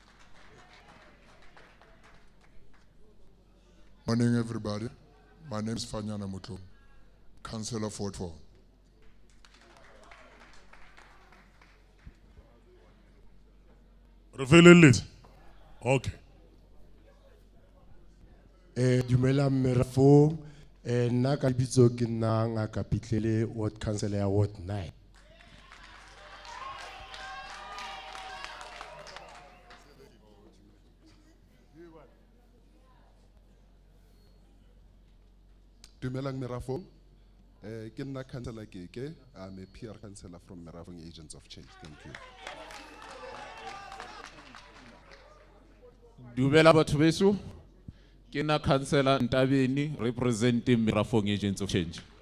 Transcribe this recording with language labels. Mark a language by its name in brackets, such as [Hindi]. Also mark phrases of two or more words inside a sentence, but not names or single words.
[English] Morning, everybody. My name is Fanyana Mutlu, Councillor Fort 4. Reveal it. Okay. [Southern Sotho] Dumela Merafong, nna ka lebitso ke nna Ngaka Pitlele, [English] Ward Councillor [Southern Sotho] ya Ward 9. Dumelang Merafong, ke nna Councillor Keke. [English] I'm a PR councillor from Merafong Agents of Change. Thank you. [Southern Sotho] Dumela batho beso, ke nna Councillor Ntabeni representing Merafong Agents of Change.